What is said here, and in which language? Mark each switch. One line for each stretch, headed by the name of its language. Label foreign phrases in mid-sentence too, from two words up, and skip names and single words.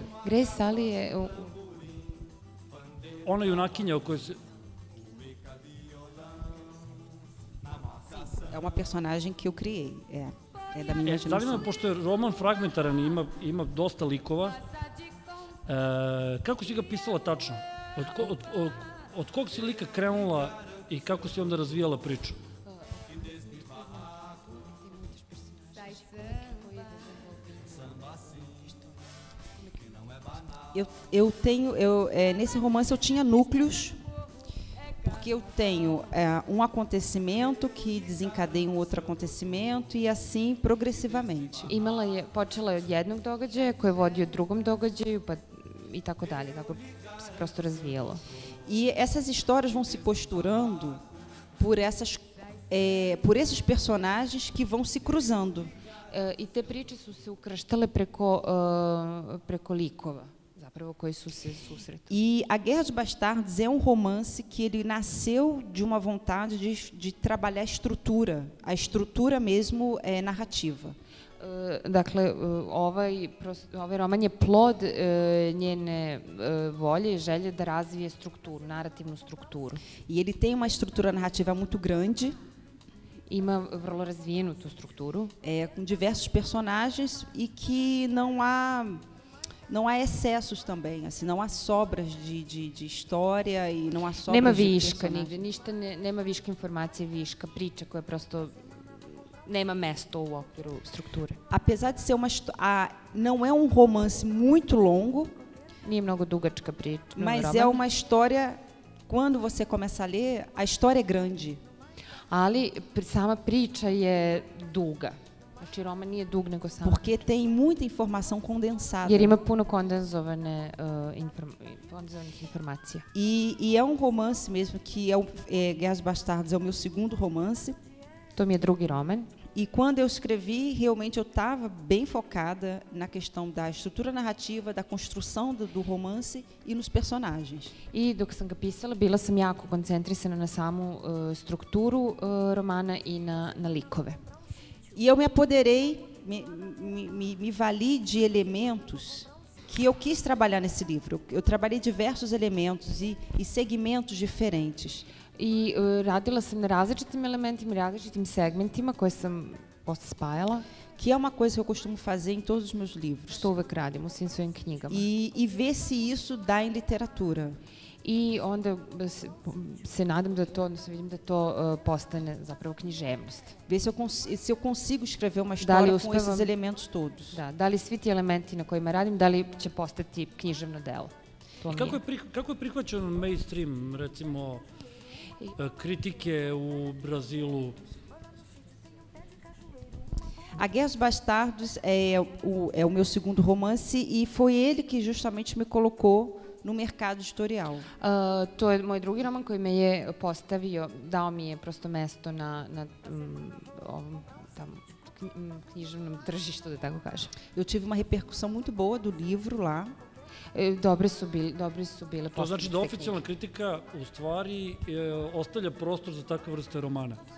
Serbian: Grace Ali je... Ona junakinja o kojoj se...
Portuguese: É uma personagem que eu criei, é da minha imaginação.
Serbian: Zanima me, pošto je roman fragmentaran i ima dosta likova, kako si ga pisala tačno? Od kog si lika krenula i kako si onda razvijala priču?
Portuguese: Nesse romance eu tinha núcleos, porque eu tenho um acontecimento que desencadeia um outro acontecimento e assim progressivamente.
Serbian: Počela je od jednog događaja koji je vodio drugom događaju i tako dalje, tako se prosto razvijalo.
Portuguese: E essas histórias vão se costurando por esses personagens que vão se cruzando.
Serbian: I te priče su se ukrštale preko likova. Koji su se susretali.
Portuguese: E A Guerra dos Bastardos é um romance que ele nasceu de uma vontade de trabalhar a estrutura mesmo narrativa.
Serbian: Dakle, ovaj roman je plod njene volje i želje da razvije strukturu, narativnu strukturu.
Portuguese: E ele tem uma estrutura narrativa muito grande.
Serbian: Ima vrlo razvijenu tu strukturu.
Portuguese: Com diversos personagens e que não há excessos também, assim, não há sobras de história e não há sobras
Serbian: nema
Portuguese: de
Serbian: viška nigde, ništa nema viška informacije, viška priča koja prosto nema mesto u okviru strukture.
Portuguese: Apesar de ser não é um romance muito longo,
Serbian: nije mnogo dugačka priča,
Portuguese: mas é uma história, quando você começa a ler, a história é grande.
Serbian: Ali sama priča je duga. Znači, roman nije dug, nego samo...
Portuguese: Porque tem muita informação condensada.
Serbian: Jer ima puno kondenzovanih informacija.
Portuguese: E é um romance mesmo, que Guerra dos Bastardos é o meu segundo romance.
Serbian: To mi je drugi roman.
Portuguese: E quando eu escrevi, realmente eu estava bem focada na questão da estrutura narrativa, da construção do romance e nos personagens.
Serbian: I dok sam ga pisala, bila sam jako koncentrisana na samu strukturu romana i na likove.
Portuguese: E eu me apoderei, me vali de elementos que eu quis trabalhar nesse livro. Eu trabalhei diversos elementos e segmentos diferentes.
Serbian: I radila sam na različitim elementima, različitim segmentima koje sam posle spajala.
Portuguese: Que é uma coisa que eu costumo fazer em todos os meus livros.
Serbian: Što uvek radim u svim svojim knjigama.
Portuguese: E ver se isso dá em literatura.
Serbian: I onda se nadam da to, odnosno vidim da to postane zapravo književnost.
Portuguese: Ver se eu consigo escrever uma história com esses elementos todos.
Serbian: Da li svi ti elementi na kojima radim, da li će postati književno delo. Kako je prihvaćen mainstream, recimo, kritike u Brazilu?
Portuguese: A Guerra dos Bastardos é o meu segundo romance e foi ele que justamente me colocou no mercado editorial.
Serbian: To je moj drugi roman koji me je postavio, dao mi je prosto mesto na ovom tamo književnom tržištu, da tako kažem.
Portuguese: Eu tive uma repercussão muito boa do livro lá.
Serbian: Dobre su bile To znači da oficijalna kritika u stvari ostavlja prostor za takve vrste romana.